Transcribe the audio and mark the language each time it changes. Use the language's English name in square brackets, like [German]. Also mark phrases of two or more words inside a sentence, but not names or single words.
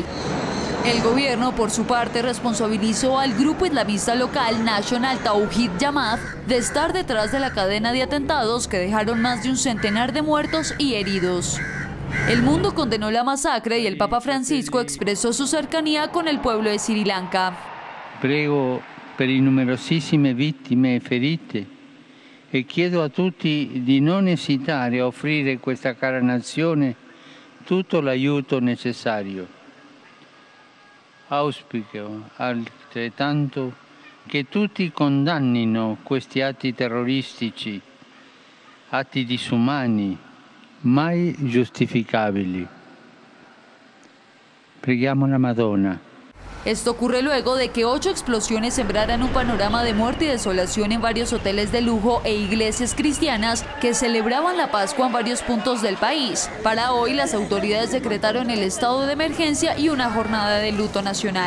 [Spanish] El gobierno, por su parte, responsabilizó al grupo islamista local National Tawhid Jamaat de estar detrás de la cadena de atentados que dejaron más de un centenar de muertos y heridos. El mundo condenó la masacre y el Papa Francisco expresó su cercanía con el pueblo de Sri Lanka. [Italian] Prego per le numerosissime vittime e ferite e chiedo a tutti di non esitare a offrire a questa cara nazione tutto l'aiuto necessario. Auspico altrettanto che tutti condannino questi atti terroristici, atti disumani, mai giustificabili. Preghiamo la Madonna. [Spanish] Esto ocurre luego de que 8 explosiones sembraran un panorama de muerte y desolación en varios hoteles de lujo e iglesias cristianas que celebraban la Pascua en varios puntos del país. Para hoy, las autoridades decretaron el estado de emergencia y una jornada de luto nacional.